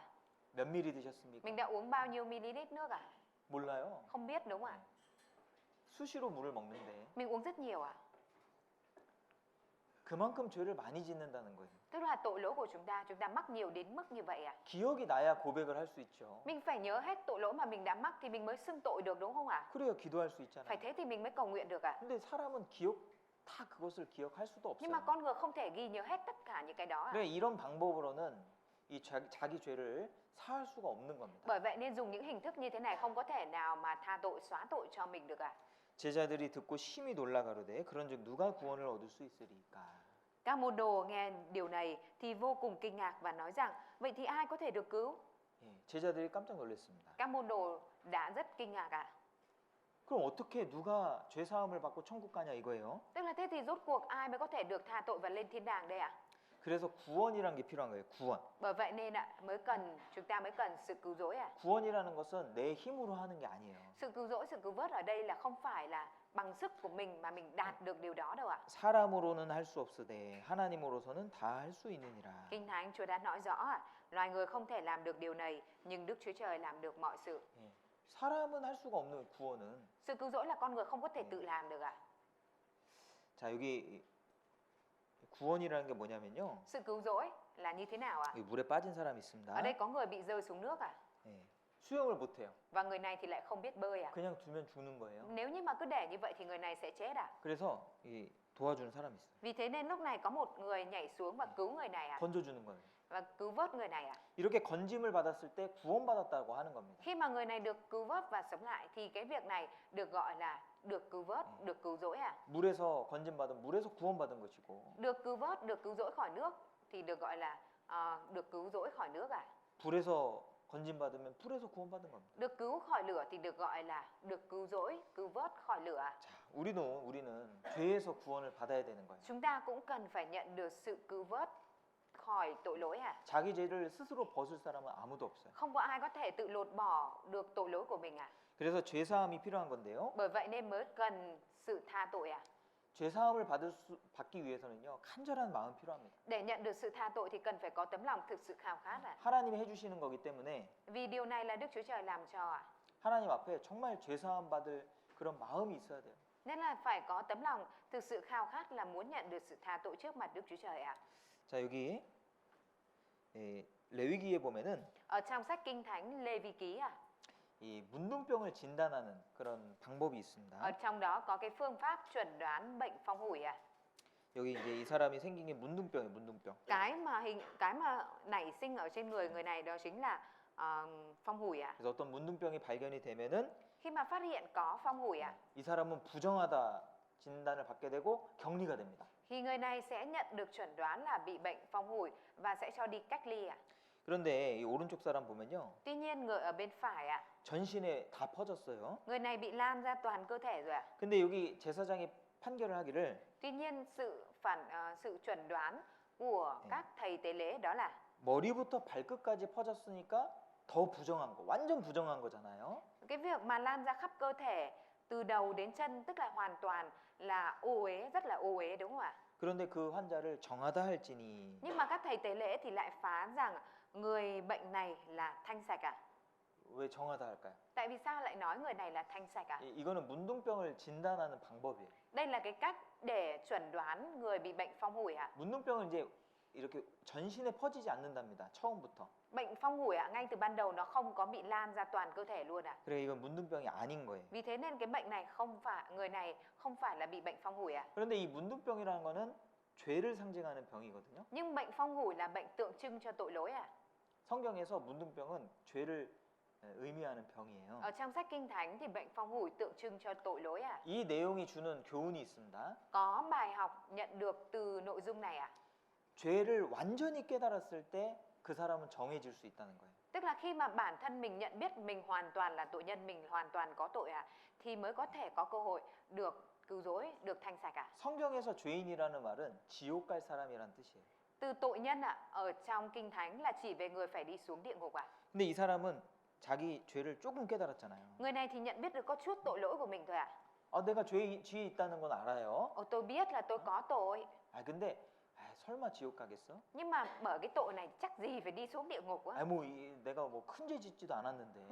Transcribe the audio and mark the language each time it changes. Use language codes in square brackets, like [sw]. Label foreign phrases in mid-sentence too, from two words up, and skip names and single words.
[ko] 몇 미리 드셨습니까? [vi] Mình đã uống bao nhiêu ml nước à? [ko] 몰라요. [vi] Không biết đúng không ạ? [ko] 수시로 물을 먹는데 [vi] Mình uống rất nhiều ạ. [ko] 그만큼 죄를 많이 짓는다는 거예요. [vi] Tức là tội lỗi của chúng ta mắc nhiều đến mức như vậy ạ. [ko] 기억이 나야 고백을 할 수 있죠. [vi] Mình phải nhớ hết tội lỗi mà mình đã mắc thì mình mới xưng tội được đúng không ạ? [ko] 그래야 기도할 수 [vi] Phải [ko] 있잖아요. [vi] thế thì mình mới cầu nguyện được ạ. [ko] 근데 사람은 다 그것을 기억할 수도 [vi] Nhưng mà [ko] 없어요. [vi] con người không thể ghi nhớ hết tất cả những cái đó ạ. [ko] 그래 이런 방법으로는 이 자기 죄를 사할 수가 없는 겁니다. [vi] Bởi vậy nên dùng những hình thức như thế này không có thể nào mà tha tội, xóa tội cho mình được ạ. [ko] 제자들이 듣고 심히 놀라 가로되 그런즉 누가 구원을 얻을 수 있으리까? [vi] Các môn đồ nghe điều này thì vô cùng kinh ngạc và nói rằng vậy thì ai có thể được cứu? [ko] 예, 제자들이 깜짝 놀랐습니다. [vi] Các môn đồ đã rất kinh ngạc ạ. [ko] 그럼 어떻게 누가 죄 사함을 받고 천국 가냐 이거예요. [vi] Tức là thế thì rốt cuộc ai mới có thể được tha tội và lên thiên đàng đây ạ? [ko] 그래서 구원이란 게 필요한 거예요. 구원. [vi] Bởi vậy nên chúng ta mới cần sự cứu rỗi ạ. [ko] 구원이라는 것은 내 힘으로 하는 게 아니에요. [vi] Sự cứu rỗi, sự cứu vớt ở đây là không phải là bằng sức của mình mà mình đạt được điều đó đâu ạ. [ko] 사람으로는 할 수 없으되 하나님으로서는 다 할 수 있느니라. [vi] Kinh Thánh Chúa đã nói rõ ạ, loài người không thể làm được điều này nhưng Đức Chúa Trời làm được mọi sự. [ko] 예, 사람은 할 수가 없는 구원은 [vi] Sự cứu rỗi là con người không có thể tự làm được ạ. [ko] 자 여기 구원이라는 게 뭐냐면요. [vi] Sự cứu rỗi là như thế nào ạ? [ko] 여기 물에 빠진 사람이 있습니다. [vi] Ở đây có người bị rơi xuống nước ạ. [ko] 예, 수영을 못해요. [vi] Và người này thì lại không biết bơi ạ. [ko] 그냥 두면 죽는 거예요. [vi] Nếu như mà cứ để như vậy thì người này sẽ chết ạ. [ko] 그래서 이 도와주는 사람이 있어요. [vi] Vì thế nên lúc này có một người nhảy xuống và cứu người này ạ. [ko] 건져주는 거예요. [vi] Và cứu vớt người này ạ. [ko] 이렇게 건짐을 받았을 때 구원받았다고 하는 겁니다. [vi] Khi mà người này được cứu vớt và sống lại thì cái việc này được gọi là được cứu vớt, được cứu rỗi ạ. [ko] 물에서 건짐받은 물에서 구원받은 것이고 [vi] Được cứu vớt, được cứu rỗi khỏi nước thì được gọi là được cứu rỗi khỏi nước ạ. [ko] 불에서 건짐받으면 불에서 구원받은 겁니다. [vi] Được cứu khỏi lửa thì được gọi là được cứu rỗi, cứu vớt khỏi lửa ạ. [ko] 자, 우리는 죄에서 구원을 받아야 되는 거예요. [vi] Chúng ta cũng cần phải nhận được sự cứu vớt khỏi tội lỗi ạ. [ko] 자기 죄를 스스로 벗을 사람은 아무도 없어요. [vi] Không có ai có thể tự lột bỏ được tội lỗi của mình ạ. [ko] 그래서 죄 사함이 필요한 건데요. [vi] Bởi vậy nên mới cần sự tha tội ạ. [ko] 죄 사함을 받기 위해서는요. 간절한 마음 필요합니다. [vi] Để nhận được sự tha tội thì cần phải có tấm lòng thực sự khao khát ạ. [ko] 하나님이 해 주시는 거기 때문에 [vi] Vì điều này là Đức Chúa Trời làm cho ạ. [ko] 하나님 앞에 정말 죄 사함 받을 그런 마음이 있어야 돼요. [vi] Nên là phải có tấm lòng thực sự khao khát là muốn nhận được sự tha tội trước mặt Đức Chúa Trời ạ. [ko] 자, 여기 레위기에 보면은 [vi] Ở trong sách Kinh Thánh Lê Vi Ký ạ. [ko] 이 문둥병을 진단하는 그런 방법이 있습니다. [vi] Ở trong đó có cái phương pháp chuẩn đoán bệnh phong hủi ạ. [ko] 여기 이제 이 사람이 생긴 게 문둥병이에요, 문둥병. [vi] Cái mà nảy sinh ở trên người này đó chính là phong hủi ạ. [ko] 그래서 어떤 문둥병이 발견이 되면은 [vi] Khi mà phát hiện có phong hủi ạ, [ko] 이 사람은 부정하다 진단을 받게 되고 격리가 됩니다. [vi] thì người này sẽ nhận được chuẩn đoán là bị bệnh phong hủi và sẽ cho đi cách ly ạ. [ko] 그런데 이 오른쪽 사람 보면요. [vi] Tuy nhiên người ở bên phải ạ, [ko] 전신에 다 퍼졌어요. [vi] người này bị lan ra toàn cơ thể rồi ạ. [ko] 근데 여기 제사장이 판결을 하기를 [vi] Tuy nhiên sự chuẩn đoán của các thầy tế lễ đó là [ko] 머리부터 발끝까지 퍼졌으니까 더 부정한 거, 완전 부정한 거잖아요. [vi] Cái việc mà lan ra khắp cơ thể từ đầu đến chân tức là hoàn toàn là ô uế, rất là ô uế đúng không ạ? [ko] 그런데 그 환자를 정하다 할지니 [vi] Nhưng mà các thầy tế lễ thì lại phán rằng người bệnh này là thanh sạch à? [ko] 왜 정하다 할까요? [vi] Tại vì sao lại nói người này là thanh sạch à? [ko] 이거는 문둥병을 진단하는 방법이에요. [vi] Đây là cái cách để chuẩn đoán người bị bệnh phong hủi ạ. [ko] 문둥병은 이제 이렇게 전신에 퍼지지 않는답니다. 처음부터. [vi] Bệnh phong hủi ạ, ngay từ ban đầu nó không có bị lan ra toàn cơ thể luôn ạ. [ko] 그래 이건 문둥병이 아닌 거예요. [vi] Vì thế nên cái bệnh này không phải, người này không phải là bị bệnh phong hủi ạ. [ko] 그런데 이 문둥병이라는 거는 죄를 상징하는 병이거든요. [vi] Nhưng bệnh phong hủi là bệnh tượng trưng cho tội lỗi ạ. [ko] 성경에서 문둥병은 죄를 의미하는 병이에요. [vi] Ở trong sách Kinh Thánh thì bệnh phong hủi tượng trưng cho tội lỗi ạ. [ko] 이 내용이 주는 교훈이 있습니다. [vi] Có bài học nhận được từ nội dung này ạ. [ko] 죄를 완전히 깨달았을 때 그 사람은 정해질 수 있다는 거예요. [vi] Tức là khi mà bản thân mình nhận biết mình hoàn toàn là tội nhân, mình hoàn toàn có tội ạ, thì mới có thể có cơ hội được cứu rỗi, được thanh sạch ạ. [ko] 성경에서 죄인이라는 말은 지옥 갈 사람이란 뜻이에요. [vi] Từ tội nhân ạ, ở trong Kinh Thánh là chỉ về người phải đi xuống địa ngục ạ. [ko] 근데 이 사람은 자기 죄를 조금 깨달았잖아요. [vi] Người này thì nhận biết được có chút tội lỗi của mình thôi ạ. [ko] 내가 죄에 있다는 건 알아요. [vi] Tôi biết là tôi có tội, [ko] 근데 설마 지옥 가겠어? [vi] nhưng mà bởi cái tội này chắc gì phải đi xuống địa ngục á. [ko] 내가 뭐 큰 죄 짓지도 않았는데.